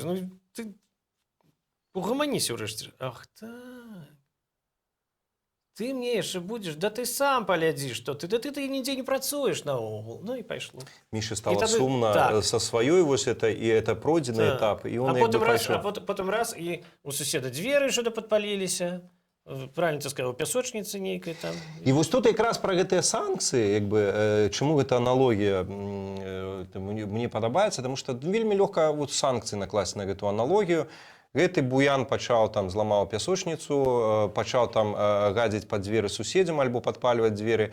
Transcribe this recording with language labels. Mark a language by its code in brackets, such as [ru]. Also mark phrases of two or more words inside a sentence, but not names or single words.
[be] Ну, ты угомоніся ўрэшце. Ах, так. Ты мне яшчэ будзеш, да ты сам паглядзі, што ты, да ты нідзе не працуеш наогул. Ну і пайшло. Міше стало сумна са сваёй вось это, і это пройдзены этап, і он як бы пайшоў. А потым раз, і у суседа дзверы што-то падпаліліся. [ru] Правильно ты сказал, [be] пясочніцы нейкай там. І вось тут якраз пра гэтыя санкцыі, як бы, чаму гэта аналогія мне падабаецца, таму што вельмі лёгка вот санкцыі накласці на гэту аналогію. Гэты буян пачаў там зламаў пясочніцу, пачаў там гадзіць пад дзверы суседзям альбо падпальваць дзверы.